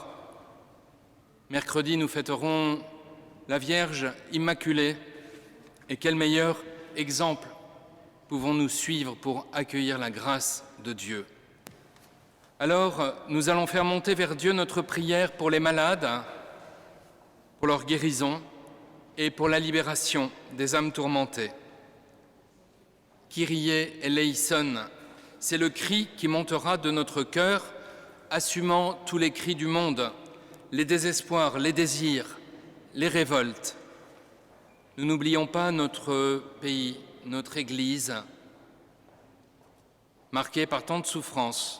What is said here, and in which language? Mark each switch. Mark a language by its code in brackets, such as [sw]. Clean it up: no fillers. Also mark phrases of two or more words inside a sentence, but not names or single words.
[fr] Mercredi, nous fêterons la Vierge Immaculée, et quel meilleur exemple pouvons-nous suivre pour accueillir la grâce de Dieu. Alors, nous allons faire monter vers Dieu notre prière pour les malades, pour leur guérison, et pour la libération des âmes tourmentées. [el] Κύριε ἐλέησον, [fr] c'est le cri qui montera de notre cœur, assumant tous les cris du monde, les désespoirs, les désirs, les révoltes. Nous n'oublions pas notre pays, notre Église, marquée par tant de souffrances.